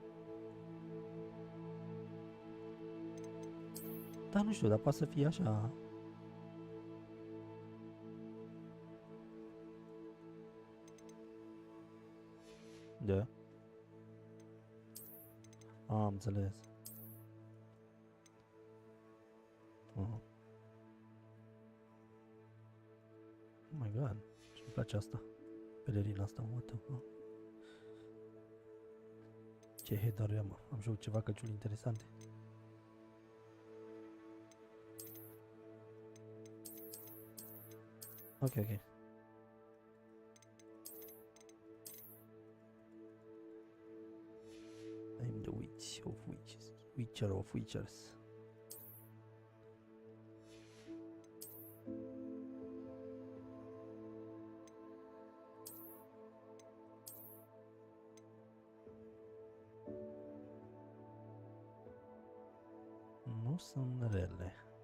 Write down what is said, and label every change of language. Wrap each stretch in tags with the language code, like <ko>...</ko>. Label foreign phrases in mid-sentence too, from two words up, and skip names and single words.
<ro>Dar nu știu, dar poate să fie așa. Da. Am înțeles.</ro> <en>Oh my god,</en> <ro>ce-mi place asta. Pelerina asta,</ro> <en>what the fuck.</en> <ro>Ce header am, am jucat ceva căciuli interesante. Ok.</ro> <en>I'm the witch of witches. Witcher of witchers.</en> <ro>Nu sunt rele.</ro>